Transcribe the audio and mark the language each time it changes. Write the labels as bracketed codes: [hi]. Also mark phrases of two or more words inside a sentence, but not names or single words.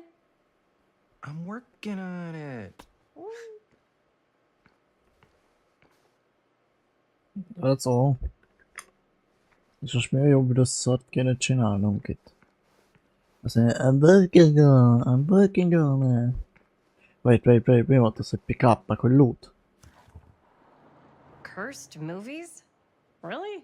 [en] I'm working on it. That's all. [hu] És most mi a jobb rosszat kéne csinálnunk itt? Azt mondja, [en] I'm working on it. Wait, [hu] mi volt az, hogy [en] pick up, [hu] meg hogy loot? [en] Cursed movies? Really?